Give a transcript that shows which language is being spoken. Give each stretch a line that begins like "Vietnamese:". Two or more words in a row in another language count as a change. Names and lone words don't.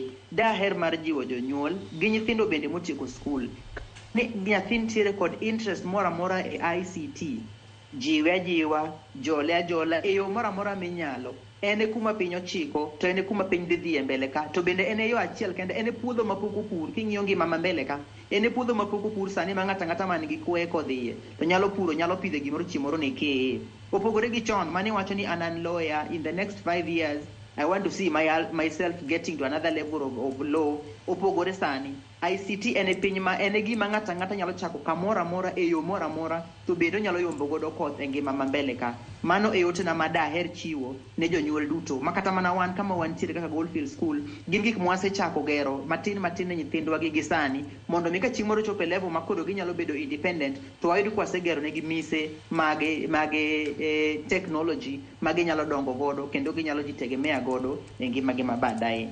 Luo (Kenya and Tanzania): Daher mar jiwo jonyuol gi nyithindo bende motieko skul ni nyathi nitiere kod interest moro amora e ICT, jiwe ajiwa, jole ajola e yo moro amora minyalo. Ene kuma piny ochiko, to ene kuma piny dhi mbele ka, to bende ene yo achiel kende, ene puodho mapok opur. King'iyo ngima mbele ka, ene puodho mapok opur sani ma ng'ata man gi kwe kodhiye to nyalo puro, nyalo pidho gimoro chiemoro ne kee. Opogore gi chon mani wacho ni an
English: lawyer, in the next 5 years I want to see myself getting to another level of law.
Luo (Kenya and Tanzania): Opogore sani ICT ene piny ma ene gima ng'ata nyalo chako kamoro amora e yo moro amora, to bende nyalo yombo godo koth e ngima mbele ka. Mano e ote na madaher chiwo ne jonyuol duto makata mana wan kama wantiere kaka Goldfield School. Gin gik mwasechako gero matin ne nyithindwa gi sani, mondo mi ka chieng' moro chopo e level ma koro ginyalo bedo independent, to wayud kwasegero negi mise mage technology magi nyalo dongo godo kendo ginyalo jitegemea godo e ngima gi mabadaye.